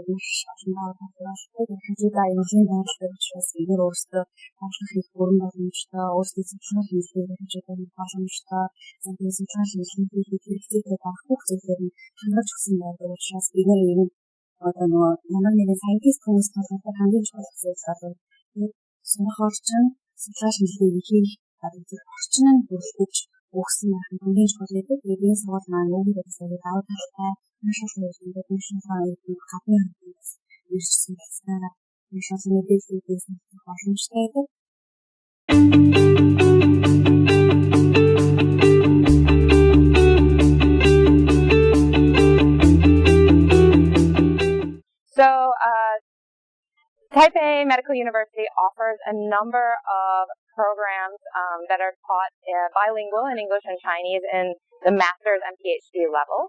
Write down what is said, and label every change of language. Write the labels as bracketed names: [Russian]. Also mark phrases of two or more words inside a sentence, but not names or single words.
[Mongolian] маш олон давуу талтай хажуудаа эмнэлгийн байрлал учраас эдгээр өөрсдөө ажиллах их бүрэн боломжтой, өөрсдөө судалгаа хийх хажуудаа боломжтой, за тэгээд судалгаа хийх хэрэгцээтэй байх бүх зүйлээр нь хангаж өгсөн байдаг учраас бид нар энэ одоо манай нэг scientist хүмүүс болохоор хамгийн чухал зүйл бол сурах орчин, судалгаа шилжүүлэх хийх орчин нь бүрдэж өгсөн хамгийн чухал гэдэг. Тэгээд энэ сургууль маань өөрөөр хэлбэл давуу талтай маш олон зүйлүүд гадны хүмүүс ирж судалснараа маш олон мэдээллүүдээс боломжтой байдаг. [English] So, Taipei Medical University offers a number of programs that are taught bilingual in English and Chinese in the master's and PhD level.